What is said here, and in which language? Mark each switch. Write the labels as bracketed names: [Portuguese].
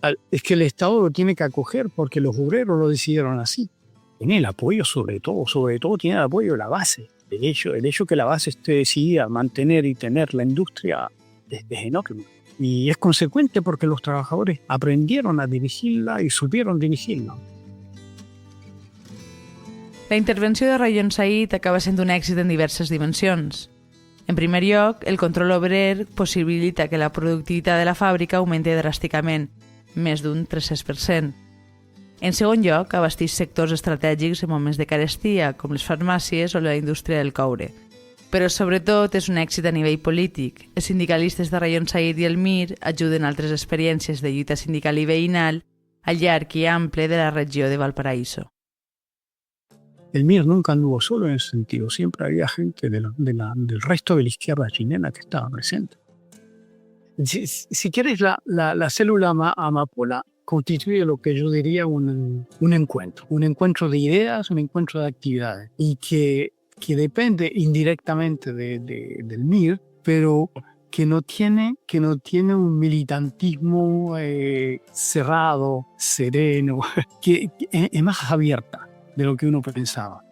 [Spanish] Es que el Estado lo tiene que acoger porque los obreros lo decidieron así. Tiene el apoyo sobre todo tiene el apoyo de la base. El hecho que la base esté decidida a mantener y tener la industria es enorme. Y es consecuente porque los trabajadores aprendieron a dirigirla y supieron dirigirla. [Catalan] La intervenció de Rayon Said acaba sent un èxit en diverses dimensions. En primer lloc, el control obrer possibilita que la productivitat de la fàbrica augmenti dràsticament, més d'un 300%. En segon lloc, abasteix sectors estratègics en moments de carestia, com les farmàcies o la indústria del coure. Però sobretot és un èxit a nivell polític. Els sindicalistes de Rayon Said i el MIR ajuden altres experiències de lluita sindical i veïnal al llarg i ample de la regió de Valparaíso. [Spanish] El MIR nunca anduvo solo en ese sentido, siempre había gente del resto de la izquierda chilena que estaba presente. Si quieres, la célula Amapola constituye lo que yo diría un encuentro de ideas, un encuentro de actividades, y que depende indirectamente del MIR, pero que no tiene un militantismo cerrado, sereno, que es más abierta de lo que uno pensaba.